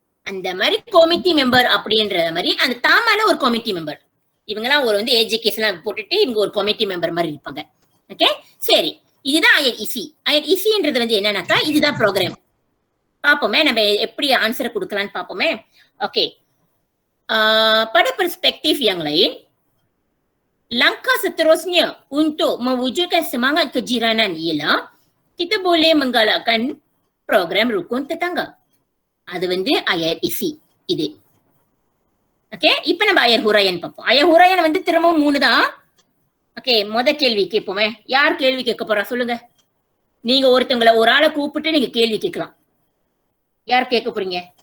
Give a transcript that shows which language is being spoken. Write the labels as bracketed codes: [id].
[ta] அந்த மாதிரி committee member அப்படின்ற மாதிரி அந்த தாமால ஒரு கமிட்டி மெம்பர், இவங்கெல்லாம் ஒரு வந்து ஏஜேகேஸ் எல்லாம் போட்டுட்டு இவங்க ஒரு கமிட்டி மெம்பர் மாதிரி இருப்பாங்க. ஓகே, சரி, இதுதான் IREC. IRECன்றது வந்து என்னன்னாக்கா இதுதான் ப்ரோக்ராம். பாப்போமே நம்ம எப்படி ஆன்சர் கொடுக்கலாம்னு பாப்போமே. [ms] ஓகே, pada perspektif yang lain, langkah seterusnya untuk mewujudkan semangat kejiranan ialah kita boleh menggalakkan program rukun tetangga. [ta] அது வந்து IREC இது. ஓகே, இப்ப நம்ம ஐயர் ஹுராயன் பார்ப்போம். ஐயர் ஹுராயன் வந்து திரும்பவும் 3 தான். ஓகே, முத கேள்வி கேட்போமே. யார் கேள்வி கேட்க போறா சொல்லுங்க. நீங்க ஒருத்தவங்களை ஒரு ஆளை கூப்பிட்டு நீங்க கேள்வி கேட்கலாம். யார் கேட்க போறீங்க?